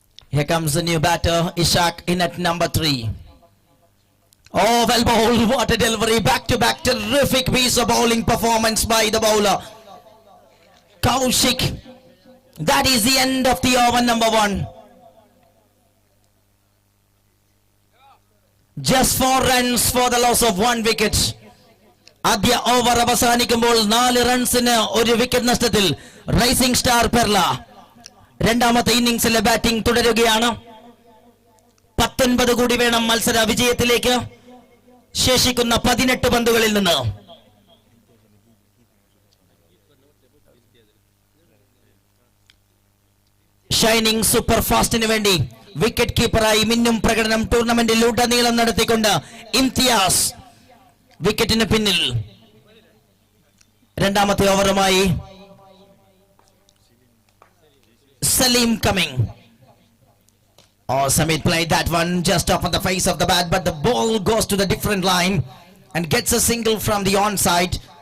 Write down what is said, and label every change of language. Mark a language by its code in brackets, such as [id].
[en] Here comes the new batter, Ishak in at number 3. Oh, well bowled. What a delivery. Back to back. Terrific piece of bowling performance by the bowler. Kaushik. That is the end of the over number 1. Just 4 runs for the loss of 1 wicket. [ml] ആദ്യ over അവസാനിക്കുമ്പോൾ 4 റൺസിന് 1 wicket നഷ്ടത്തിൽ rising star Perla രണ്ടാമത്തെ ഇന്നിംഗ്സിലെ batting തുടരുകയാണ്. 19 കൂടി വേണം മത്സര വിജയത്തിലേക്ക്. ശേഷിക്കുന്ന 18 പന്തുകളിൽ നിന്ന് ഷൈനിങ് സൂപ്പർ ഫാസ്റ്റിന് വേണ്ടി വിക്കറ്റ് കീപ്പറായി മിന്നും പ്രകടനം ടൂർണമെന്റിൽ ഉടനീളം നടത്തിക്കൊണ്ട് ഇംതിയാസ് വിക്കറ്റിന് പിന്നിൽ. രണ്ടാമത്തെ ഓവറുമായി Salim coming. [en] Oh, Samit played that one just off on the face of the bat, but the ball goes to the different line and gets a single from the onside.